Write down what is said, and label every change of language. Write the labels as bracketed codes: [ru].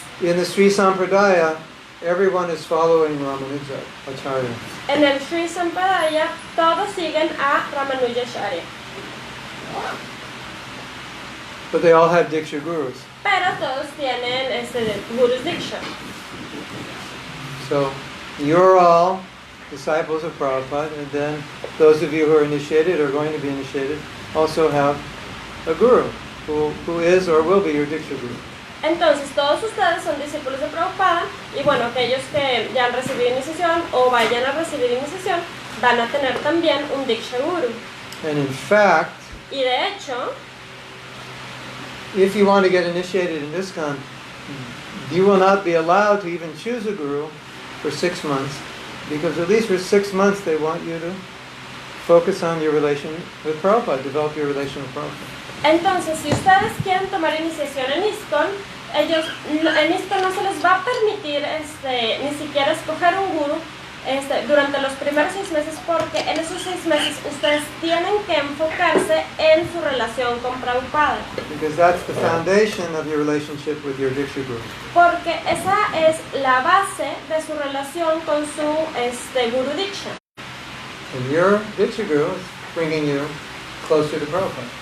[en] In the Sri Sampradaya, everyone is following Ramanujacharya. [es] En el Sri Sampradaya todos siguen a Ramanujacharya, [en] But they all have Diksha gurus. [es] pero todos tienen Gurus Diksha. [en] So you're all disciples of Prabhupada, and then those of you who are initiated or going to be initiated also have a guru who is or will be your Diksha guru. [es] Entonces todos ustedes son discípulos de Prabhupada y bueno, aquellos que ya han recibido iniciación o vayan a recibir iniciación van a tener también un Diksha Guru. [en] And in fact, [es] Y de hecho, [en] if you want to get initiated in ISKCON, you will not be allowed to even choose a guru for 6 months Because at least for 6 months they want you to focus on your relation with Prabhupada, develop your relation with Prabhupada. [es] Entonces, si ustedes quieren tomar iniciación en ISKCON, en ISKCON no se les va a permitir ni siquiera escoger un guru durante los primeros 6 meses, porque en esos 6 meses ustedes tienen que enfocarse en su relación con Prabhupada. [en] Because that's the foundation of your relationship with your Diksha Guru. [es] Porque esa es la base de su relación con su Guru Diksha. [en] And your Diksha Guru is bringing you closer to Prabhupada.